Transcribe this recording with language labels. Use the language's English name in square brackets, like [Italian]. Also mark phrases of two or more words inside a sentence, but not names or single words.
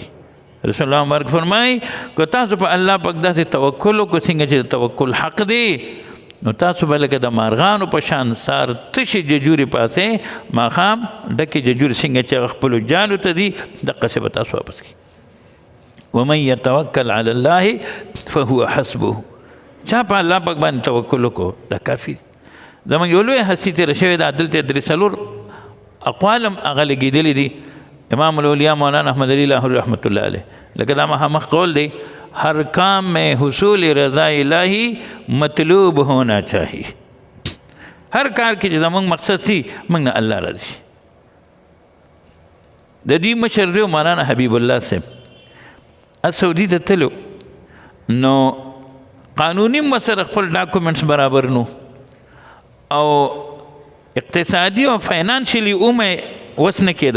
[Pashto] رسول الله مبارک فرمایي که تاسو په الله پاک داسې توکل وکړو څنګه چې توکل حق دی نو تاسو به لکه د مارغانو په شان سار تشې ججورې پاسې ماښام ډکې ججورې څنګه چې هغه خپلو جالو ته دي دقسې به تاسو واپس کړي. [Arabic] ومن یتوکل علی الله فهو حسبه. [Pashto] چا په الله پاک باندې توکل وکړو دا کافي. زموږ یو لوی هستي تېره شوې ده دلته درې څلور اقوالم هغه لګېدلي دي. امام الاولیاء مولانا احمد علی لاہوری رحمۃ اللہ علیہ لکه دا مخامخ قول دی [Urdu] ہر کام میں حصول رضا الہی مطلوب ہونا چاہیے. [Pashto] ہر کار کې چې زموږ مقصد سي موږ نه الله راضي شي. د دې مشر دی مولانا حبیب الله صاحب سعودي ته تلو نو قانوني مسره خپل ډاکومنټس برابر نو او اقتصادي او فاینانشلی اومه وسنه کېده.